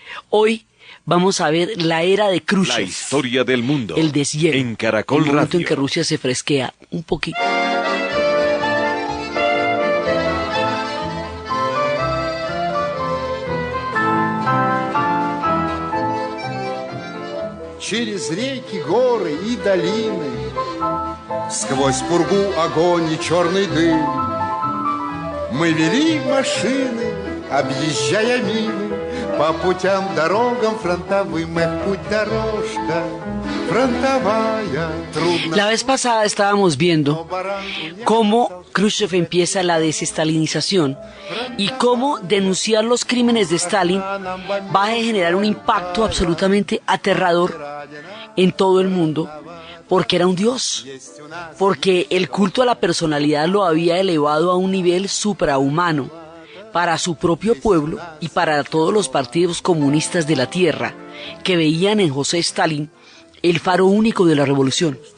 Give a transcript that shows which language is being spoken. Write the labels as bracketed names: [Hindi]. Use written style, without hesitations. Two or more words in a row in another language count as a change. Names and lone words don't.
[Spanish] Hoy vamos a ver la era de Khrushchev. La historia del mundo. El deshielo. En Caracol el momento Radio. en que Rusia se fresquea un poquito. [Russian] Через реки, горы и долины, сквозь пургу, огонь и черный дым, мы вели машины, объезжая мины, по путям, дорогам фронтовым. Эх, путь-дорожка фронтовая, трудно. [Spanish] La vez pasada estábamos viendo cómo Khrushchev empieza la desestalinización y cómo denunciar los crímenes de Stalin va a generar un impacto absolutamente aterrador en todo el mundo, porque era un dios, porque el culto a la personalidad lo había elevado a un nivel suprahumano para su propio pueblo y para todos los partidos comunistas de la tierra que veían en José Stalin el faro único de la revolución.